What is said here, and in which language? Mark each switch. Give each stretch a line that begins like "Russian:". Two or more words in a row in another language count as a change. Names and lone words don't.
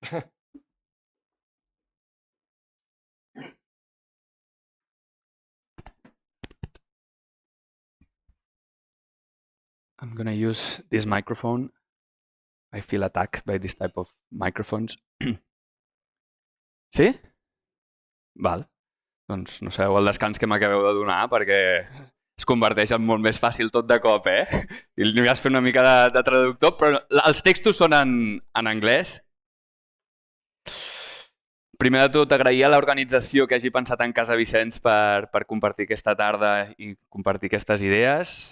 English: I'm going to use this microphone. I feel attacked by this type of microphones.
Catalan: Sí? Val. Doncs no sabeu el descans que m'acabeu de donar, perquè es converteix en molt més fàcil tot de cop, eh? I li vas fer una mica de traductor, però els textos són en anglès. Primer de tot, agrair a l'organització que hagi pensat en Casa Vicens per compartir aquesta tarda i compartir aquestes idees.